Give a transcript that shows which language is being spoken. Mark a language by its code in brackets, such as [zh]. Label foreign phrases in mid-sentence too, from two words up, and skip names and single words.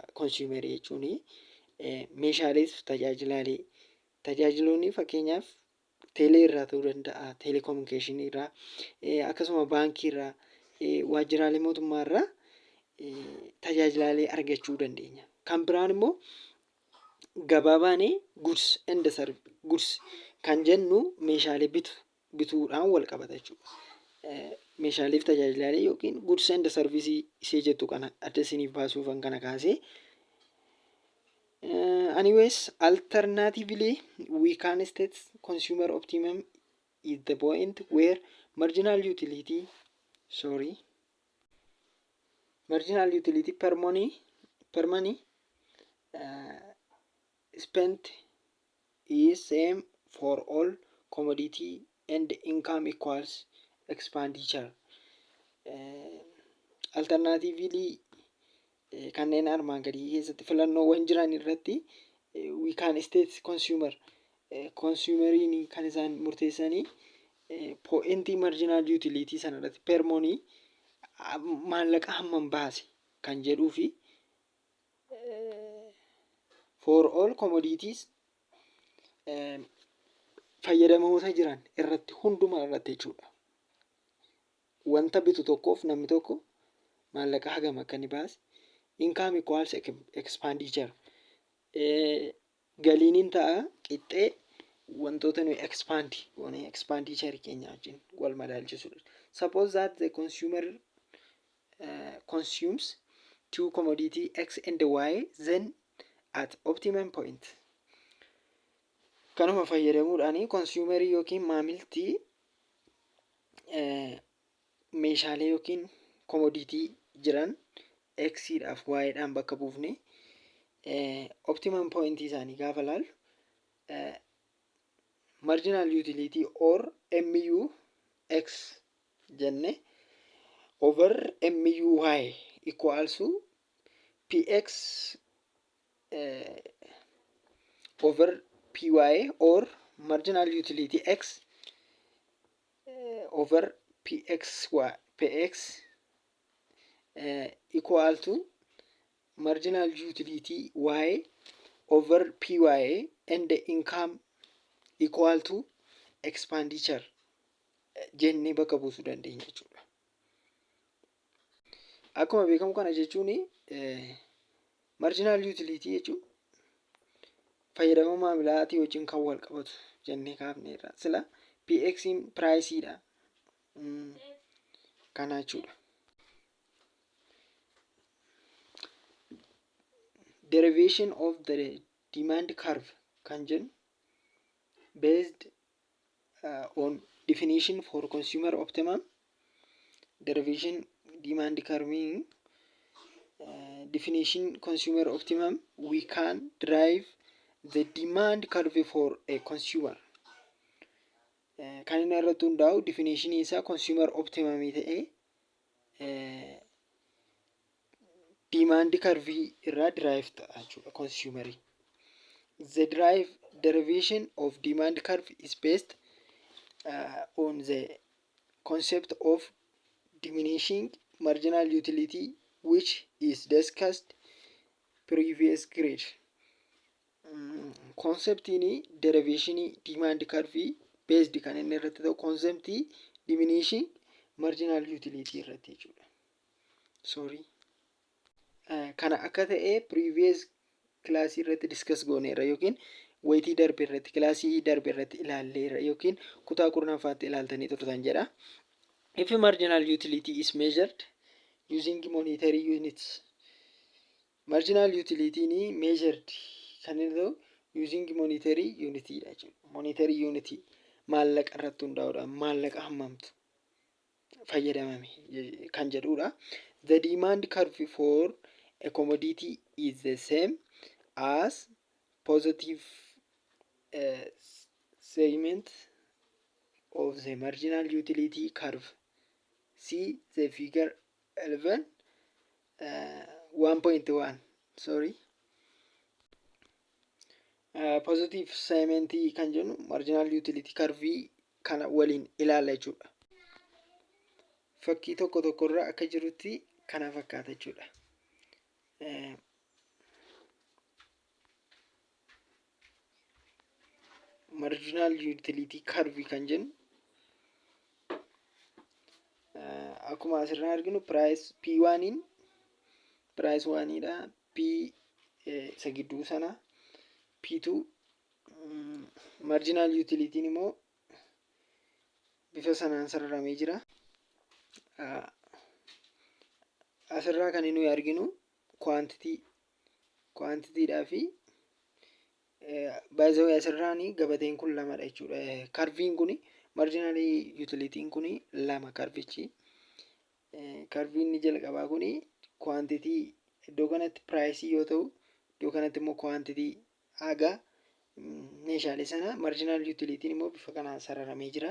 [om] Consumer jechuun meeshaaleef tajaajilaalee tajaajiloonni fakkeenyaaf teelee irraa ta'uu danda'a, teelekomunikeeshinii irraa, akkasuma baankii irraa, waajjiraalee mootummaa irraa tajaajilaalee argachuu dandeenya. Kan biraan immoo gabaa baanee goods kan jennu meeshaalee bituudhaan wal qabata jechuudha. Meeshaaleef tajaajilaalee yookiin [en] goods and service [om] ishee jettu kana adda isiniif baasuufan kana kaasee. [en] Anyways, alternatively, we can state consumer optimum is the point where marginal utility per money spent is same for all commodity and income equals expenditure. [om] Alternatively kanneen armaan gadii keessatti filannoowwan jiran irratti [en] we can state [om] consumeriin kan isaan murteessanii pointii [en] marginal utility [om] sana irratti [en] per money [om] maallaqa hammam baase kan jedhuu fi [en] for all commodities [om] fayyadamoota jiran irratti hundumaa irratti jechuudha. Wanta bitu tokkoof namni tokko maallaqa hagam akka inni baase. [en] Income equals expenditure. [om] Galiin ta'a qixxee wantoota nuyi expenditure keenya wajjin wal madaalchisuudha. [en] Suppose that the consumer consumes two commodity X and Y, then at optimum point. [om] Kanuma fayyadamuudhaan consumerii yookiin maamilti meeshaalee yookiin commodity jiran X dhaaf Y dhaan bakka buufne [en] optimum point [om] isaanii gaafa laallu [en] marginal utility or MU X jenne over MU Y equals to PX over PY or marginal utility X over PX equal to marginal utility Y over PY and the income equal to expenditure [om] jennee bakka buusuu dandeenya jechuudha. Akkuma beekamu kana jechuun [en] marginal utility [om] jechuun fayyadama maamilaatii wajjin kan wal qabatu jennee kaafneerra. Sila PX priceidha. Kana jechuudha. [en] Derivation of the demand curve [om] kan jennu [en] based on definition for consumer optimum. Derivation demand curve meaning definition consumer optimum, we can derive the demand curve for a consumer. [om] Kan inni irratti hundaa'u [en] definition isaa consumer optimum [om] ta'ee [en] demand curve [om] irraa derive ta'a jechuudha consumerii. [en] The derivation of demand curve is based on the concept of diminishing marginal utility which is discussed previous grade. [om] Conceptiin [en] derivation demand curve based [om] kan inni irratti ta'u conceptii [en] diminishing marginal utility [om] irratti jechuudha. Kana akka ta'e previous classii irratti discuss gooneerra yookiin waytii darbe irratti classii darbe irratti ilaalleerra yookiin kutaa kurnaffaatti ilaaltanii turtan jedha. [en] If marginal utility is measured using monetary units, Marginal utility [om] ni [en] measured [om] kan inni ta'u [en] using monetary unity [om] dha jechuudha. Monetary unity maallaqa irratti hundaa'uudhaan maallaqa hammamtu fayyadamame kan jedhudha. [en] The demand curve for a commodity is the same as positive segment of the marginal utility curve. See the figure 11 1.1 sorry. Positive segment [om] kan jennu [en] marginal utility curve [om] kana waliin ilaalla jechuudha. Fakkii tokko irraa akka jirutti kana fakkaata jechuudha. [en] Marginal utility curve [om] kan jennu akkuma asirraa arginu [en] price P1 in price 1 [om] dha. P isa gidduu sana P2 [en] marginal utility [om] immoo bifa sanaan sararamee jira. Asirraa kan nuyi arginu quantity dhaa fi [en] by the way [om] asirraan gabateen kun lamadha jechuudha. Curveen kun [en] marginal utility [om] kun lama curvichi. Curveen ni jalqabaa kun quantity iddoo kanatti price yoo ta'u iddoo kanatti immoo quantity haga meeshaalee sana [en] marginal utility [om] immoo bifa kanaan sararamee jira.